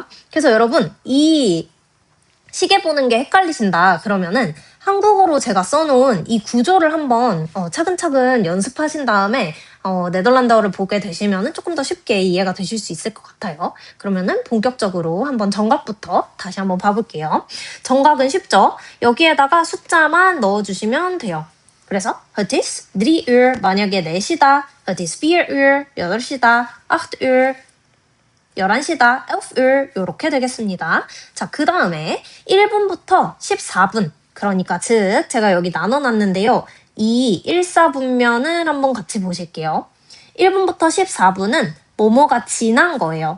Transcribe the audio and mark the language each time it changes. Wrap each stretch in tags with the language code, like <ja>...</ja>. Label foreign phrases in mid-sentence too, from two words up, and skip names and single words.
<ko>그래서 여러분, 이 시계 보는 게 헷갈리신다 그러면은 한국어로 제가 써놓은 이 구조를 한번 차근차근 연습하신 다음에 네덜란드어를 보게 되시면은 조금 더 쉽게 이해가 되실 수 있을 것 같아요. 그러면은 본격적으로 한번 정각부터 다시 한번 봐볼게요. 정각은 쉽죠? 여기에다가 숫자만 넣어주시면 돼요. 그래서</ko> <nl>het is 3 uur</nl> <ko>만약에 4시다,</ko> <nl>het is 4 uur 8시다, 8 uur</nl> <ko>11시다, 11을</ko> <nl>이렇게 되겠습니다.</nl> <ko>자, 그 다음에 1분부터 14분, 그러니까 즉 제가 여기 나눠놨는데요. 이 1사분면을 한번 같이 보실게요. 1분부터 14분은 뭐뭐가 지난 거예요.</ko>